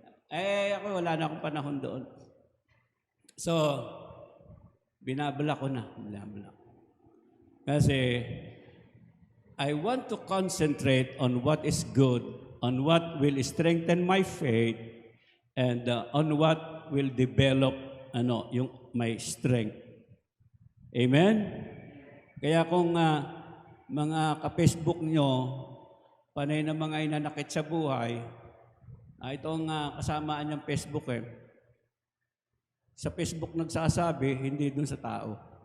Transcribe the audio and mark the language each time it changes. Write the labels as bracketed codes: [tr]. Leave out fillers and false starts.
[tl] Ako wala na akong panahon doon. So, binabala ko na. [en] Kasi, I want to concentrate on what is good, on what will strengthen my faith, and on what will develop yung my strength. Amen? [tl] Kaya kung mga ka-Facebook nyo, panay na mga inanakit sa buhay, itong kasamaan ng Facebook sa Facebook nagsasabi, hindi dun sa tao.